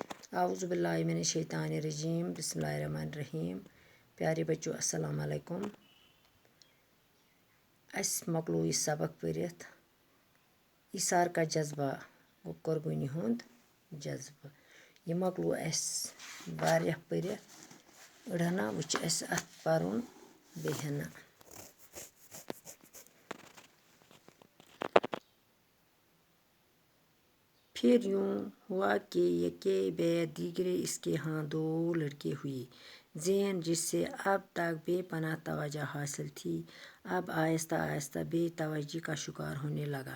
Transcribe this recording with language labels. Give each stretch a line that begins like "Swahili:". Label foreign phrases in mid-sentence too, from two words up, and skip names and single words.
Arabic: اعوذ باللہ من الشیطان الرجیم بسم اللہ الرحمن الرحیم.
Urdu: پیارے بچوں
Arabic: السلام علیکم.
Kashmiri: اَسہِ مۄکلو یہِ سبق پٔرِتھ
Urdu: ایٖثار کا جذبہ
Kashmiri: گوٚو قۄربٲنی ہُنٛد جذبہٕ. یہِ مۄکلو اَسہِ واریاہ پٔرِتھ. أڑۍ ہنا وۄنۍ چھِ اَسہِ اَتھ پَرُن بیٚیہِ ہنا.
Urdu: پھر یوں ہوا کہ یکے بعد دیگرے اس کے ہاں 2 لڑکے ہوئے. زین جس سے اب تک بے پناہ توجہ حاصل تھی اب آہستہ آہستہ بے توجہی کا شکار ہونے لگا.